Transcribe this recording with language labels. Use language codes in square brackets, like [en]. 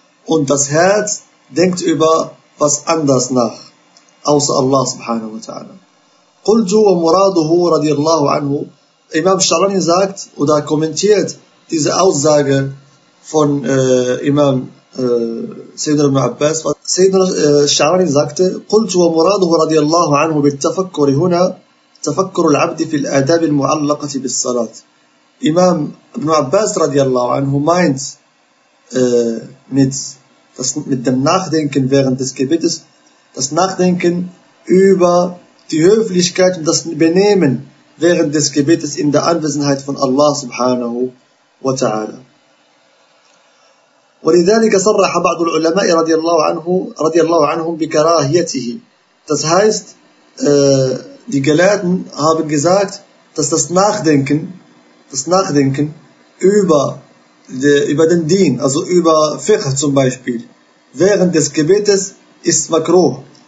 [de] Und das Herz denkt über was anders nach, außer Allah subhanahu wa ta'ala. [ar] قُلْتُ وَمُرَادُهُ [de] radiallahu anhu. Imam Sha'rani sagt oder kommentiert diese Aussage von Imam Sayyidina Ibn Abbas. Sayyidina Sha'rani sagte, [ar] قُلْتُ وَمُرَادُهُ رَضِيَ اللَّهُ عَنْهُ بِالتَّفَكُّرِ هُنَا تَفَكُّرُ الْعَبْدِ فِي الْآدَابِ الْمُعَلَّقَةِ بِالصَّلَاةِ. [de] Imam Ibn Abbas radiallahu anhu meint mit dem Nachdenken während des Gebetes, das Nachdenken über die Höflichkeit und das Benehmen während des Gebetes in der Anwesenheit von Allah subhanahu wa ta'ala. [ar] ولذلك صرح بعض العلماء رضي الله عنه رضي الله عنهم بكراهيته. [de] Das heißt, die Gelehrten haben gesagt, dass das Nachdenken über den Dien, also über Fiqh zum Beispiel, während des Gebetes ist makruh.